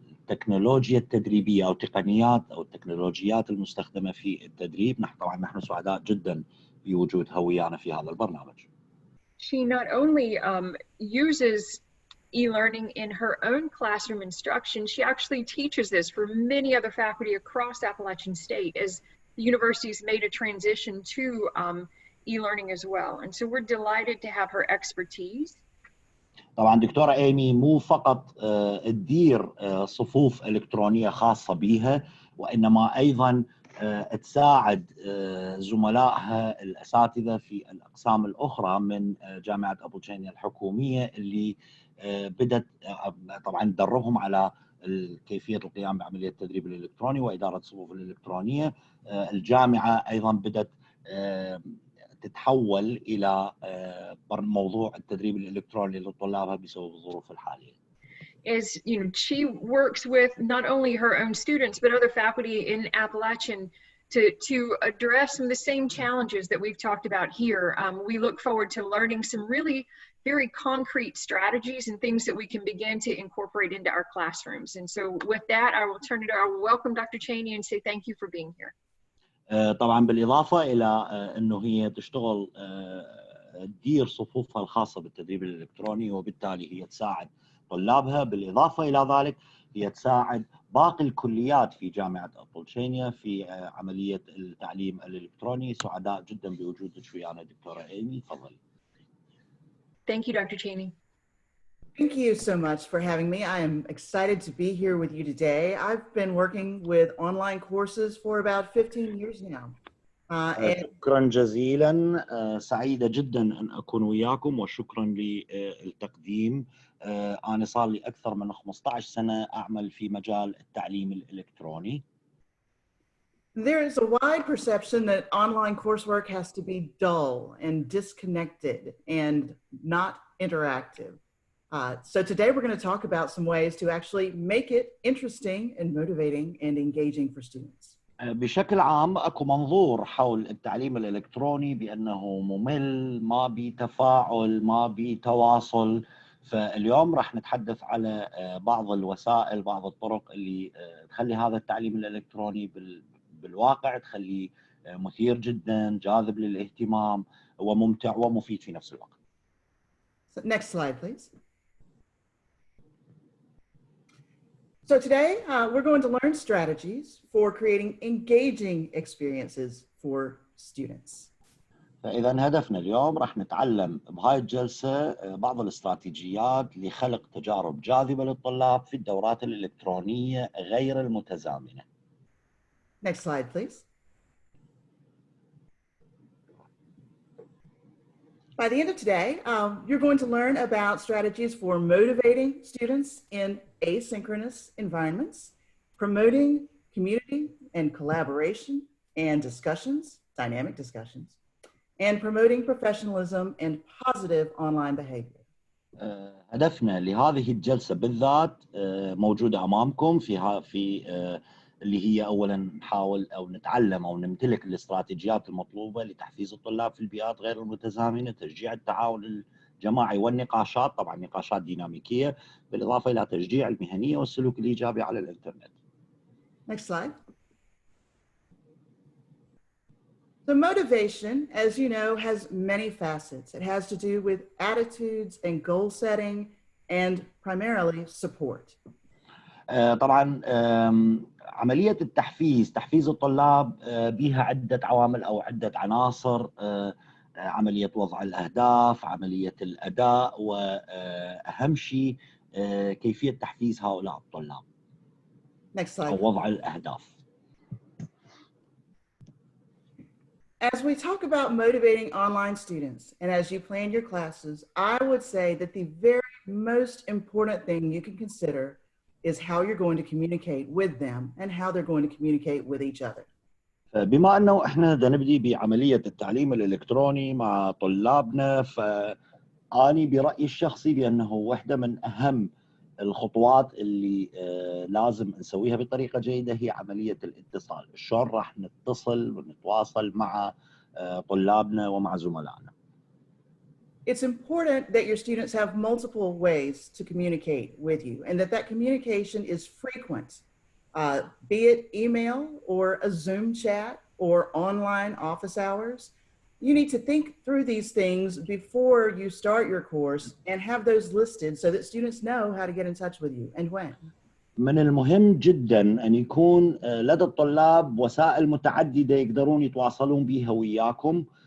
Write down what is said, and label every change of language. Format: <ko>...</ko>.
<ar>التكنولوجيا التدريبية أو تقنيات أو التكنولوجيات المستخدمة في التدريب. نحن سعداء جدا بوجودها ويانا في هذا البرنامج.</ar> <en>She not only uses e-learning in her own classroom instruction, she actually teaches this for many other faculty across Appalachian State as the university's made a transition to e-learning as well. And so we're delighted to have her expertise.</en> <ar>طبعا دكتورة إيمي مو فقط تدير صفوف إلكترونية خاصة بها، وإنما أيضا تساعد زملائها الأساتذة في الأقسام الأخرى من جامعة أبوتشينيا الحكومية اللي بدأت طبعا تدربهم على كيفية القيام بعملية التدريب الإلكتروني وإدارة الصفوف الإلكترونية. الجامعة أيضا بدأت تتحول إلى موضوع التدريب الإلكتروني لطلابها بسبب الظروف الحالية.</ar> <en>As you know, she works with not only her own students but other faculty in Appalachian to address some of the same challenges that we've talked about here. We look forward to learning some really very concrete strategies and things that we can begin to incorporate into our classrooms. And so with that, I will turn it over. I will welcome Dr. Cheney and say thank you for being here.</en> <ar>طبعا بالإضافة إلى أنه هي تشتغل تدير صفوفها الخاصة بالتدريب الإلكتروني، وبالتالي هي تساعد طلابها. بالإضافة إلى ذلك هي تساعد باقي الكليات في جامعة أبوتشينيا في عملية التعليم الإلكتروني. سعداء جدا بوجودك ويانا دكتورة إيمي، تفضلي.</ar> <en>Thank you, Dr. Cheney. Thank you so much for having me. I am excited to be here with you today. I've been working with online courses for about 15 years now.</en> <ar>شكرا جزيلا، سعيدة جدا أن أكون وياكم وشكرا للتقديم. أنا صار لي أكثر من 15 سنة أعمل في مجال التعليم الإلكتروني.</ar> <en>There is a wide perception that online coursework has to be dull and disconnected and not interactive. So today we're going to talk about some ways to actually make it interesting and motivating and engaging for students.</en> <ar>بشكل عام اكو منظور حول التعليم الالكتروني بانه ممل، ما بي تفاعل، ما بي تواصل. فاليوم راح نتحدث على بعض الوسائل، بعض الطرق اللي تخلي هذا التعليم الالكتروني بالواقع تخليه مثير جدا، جاذب للاهتمام وممتع ومفيد في نفس الوقت.</ar> <en>Next slide, please. So today we're going to learn strategies for creating engaging experiences for students.</en> <ar>فإذا هدفنا اليوم راح نتعلم بهاي الجلسة بعض الاستراتيجيات لخلق تجارب جاذبة للطلاب في الدورات الإلكترونية غير المتزامنة.</ar> <en>Next slide, please. By the end of today, you're going to learn about strategies for motivating students in asynchronous environments, promoting community and collaboration and discussions, dynamic discussions, and promoting professionalism and positive online behavior.</en> <ar>هدفنا لهذه الجلسة بالذات موجودة أمامكم في اللي هي أولاً نحاول أو نتعلم أو نمتلك الاستراتيجيات المطلوبة لتحفيز الطلاب في البيئات غير المتزامنة، تشجيع التعاون الجماعي والنقاشات، طبعاً نقاشات ديناميكية، بالإضافة إلى تشجيع المهنية والسلوك الإيجابي على الإنترنت.</ar> <en>Next slide. So motivation, as you know, has many facets. It has to do with attitudes and goal setting and primarily support.</en> <ar>طبعاً عملية تحفيز الطلاب بها عدة عوامل أو عدة عناصر، عملية وضع الأهداف، عملية الأداء، وأهم شيء كيفية تحفيز هؤلاء الطلاب.</ar> <en>Next slide.</en> <ar>أو وضع الأهداف.</ar> <en>As we talk about motivating online students and as you plan your classes, I would say that the very most important thing you can consider is how you're going to communicate with them and how they're going to communicate with each other.</en> <ar>بما أنه إحنا بدنا نبدي بعملية التعليم الإلكتروني مع طلابنا، فأني برأيي الشخصي بأنه واحدة من أهم الخطوات اللي لازم نسويها بطريقة جيدة هي عملية الاتصال. شلون راح نتصل ونتواصل مع طلابنا ومع زملائنا.</ar> <en>It's important that your students have multiple ways to communicate with you and that communication is frequent, be it email or a Zoom chat or online office hours. You need to think through these things before you start your course and have those listed so that students know how to get in touch with you and when.</en> <ar>من المهم جدا أن يكون لدى الطلاب وسائل متعددة يقدرون يتواصلون بها وياكم.</ar>